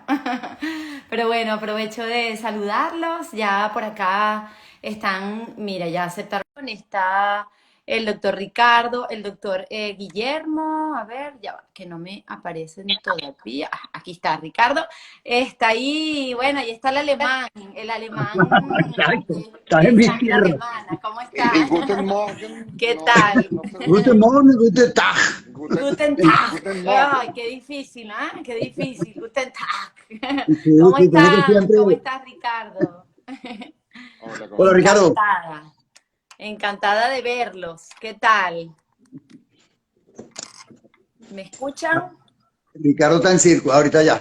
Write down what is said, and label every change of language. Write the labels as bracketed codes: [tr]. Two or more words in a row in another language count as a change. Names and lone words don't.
[es] Pero bueno, aprovecho de saludarlos, ya por acá están, mira, ya aceptaron, está el doctor Ricardo, el doctor Guillermo, a ver, ya va, que no me aparecen todavía. Ah, aquí está Ricardo, está ahí, bueno, ahí está el alemán Estás de en mis sangre tierras. alemana, ¿cómo está? [de] Y Guten Morgen, [es] ¿Qué no, tal? no se [de] Guten [es] dice. [de] Morgen, guten Tag. Guten Tag. Guten [es] Ay, [de] Morgen. [es] qué difícil, ¿ah? Qué difícil. [de] Guten Tag. [es] Y ¿Cómo sí, tiene que estás? siempre. ¿Cómo estás, Ricardo? Hola, ¿cómo Hola, estás? Ricardo. Encantada. Encantada de verlos. ¿Qué tal? ¿Me escuchan? Ricardo está en circo, ahorita ya.